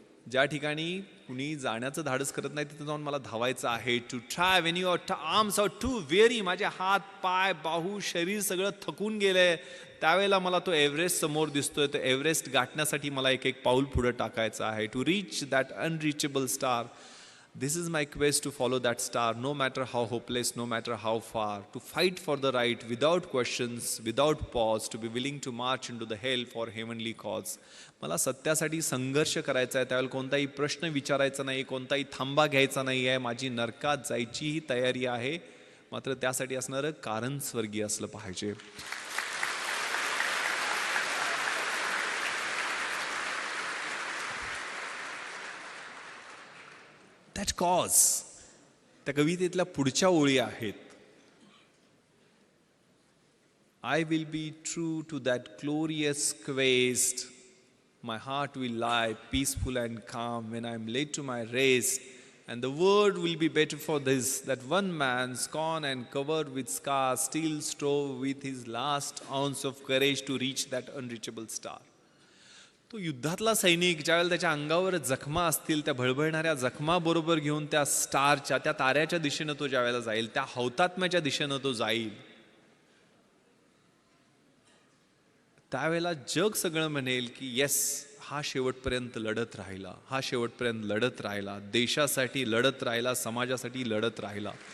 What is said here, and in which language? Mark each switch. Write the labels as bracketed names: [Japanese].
[Marathi] ज्या ठिकाणी कुणी जाण्याचं धाडस करत नाही तिथे जाऊन मला धावायचं आहे. [English] To try when your arms are too weary. [Marathi] माझे हात, पाय, बाहू, शरीर सगळं थकून गेलंय, त्यावेळेला मला तो एव्हरेस्ट समोर दिसतोय. तो एव्हरेस्ट गाठण्यासाठी मला एक एक पाऊल पुढे टाकायचं आहे. [English] To reach that unreachable star. This is my quest to follow that star, no matter how hopeless, no matter how far. To fight for the right without questions, without pause. To be willing to march into the hell for heavenly cause. [Marathi] मला सत्यासाठी संघर्ष करायचा आहे. त्यावेळेला कोणताही प्रश्न विचारायचा नाही, कोणताही थांबा घ्यायचा नाही आहे. माझी नरकात जायचीही तयारी आहे, मात्र त्यासाठी असणारं कारण स्वर्गीय असलं पाहिजे. [English] That cause. [Marathi] त्या कवितेतल्या पुढच्या ओळी आहेत. [English] I will be true to that glorious quest. My heart will lie peaceful and calm when I am led to my rest. And the world will be better for this, that one man, scorned and covered with scars, still strove with his last ounce of courage to reach that unreachable star. [Marathi] तो युद्धातला सैनिक ज्यावेळेला त्याच्या अंगावर जखमा असतील, त्या भळभळणाऱ्या जखमा बरोबर घेऊन त्या स्टारच्या, त्या ताऱ्याच्या दिशेनं तो ज्यावेळेला जाईल, त्या हौतात्म्याच्या दिशेनं तो जाईल, त्यावेळेला जग सगळं म्हणेल की येस, हा शेवटपर्यंत लढत राहिला, हा शेवटपर्यंत लढत राहिला, देशासाठी लढत राहिला, समाजासाठी लढत राहिला.